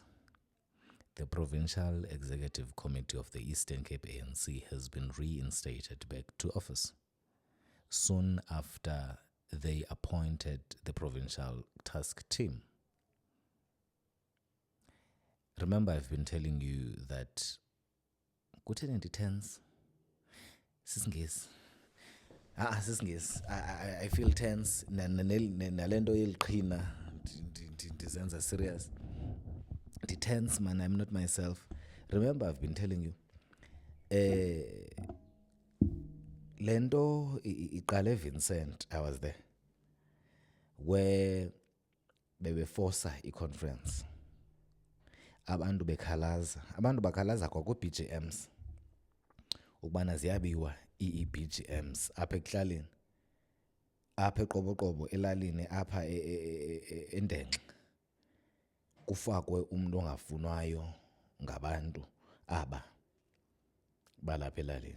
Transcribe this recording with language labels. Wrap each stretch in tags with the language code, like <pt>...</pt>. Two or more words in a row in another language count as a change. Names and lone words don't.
<en>The Provincial Executive Committee of the Eastern Cape ANC has been reinstated back to office soon after they appointed the Provincial Task Team. Remember, I've been telling you that kutheni tense?</en> <xh>Sisingesi. Sisingesi.</xh> <en>I feel tense.</en> <xh>Nalento yeliqhina ndizenza serious.</xh> <en>Tense, man, I'm not myself. Remember, I've been telling you.</en> <xh>Lento iqale Vincent,</xh> <en>I was there, where</en> <xh>bebeforsa i-conference. Abantu bakhalaza kwaku-BGMs ukubana ziyabiwa ii-BGMs apha ekuhlaleni, apha eqoboqobo elalini, apha endenxe, kufakwe umuntu ongafunwayo ngabantu aba balapha elalini.</xh>